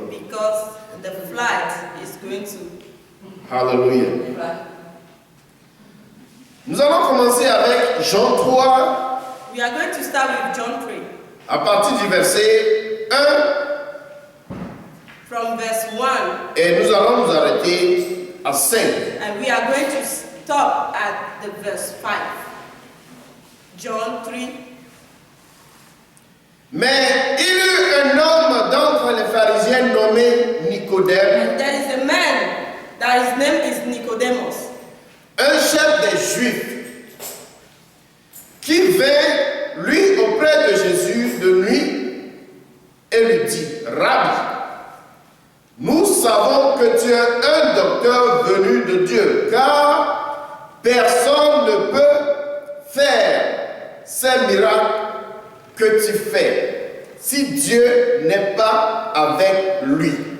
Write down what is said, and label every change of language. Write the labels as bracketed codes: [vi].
[en] Because the flight is going to. Hallelujah. [fr] Nous allons commencer avec Jean 3, [en] We are going to start with John 3, [fr] à partir du verset 1, [en] from verse 1, [fr] et nous allons nous arrêter à 5. [en] and we are going to stop at the verse 5. John 3. [fr] Mais il y eut un homme d'entre les pharisiens nommé Nicodème, [en] And there is a man that his name is Nicodemus, [fr] un chef des Juifs, qui vint, lui, auprès de Jésus de nuit, et lui dit, Rabbi, nous savons que tu es un docteur venu de Dieu, car personne ne peut faire ces miracles que tu fais, si Dieu n'est pas avec lui.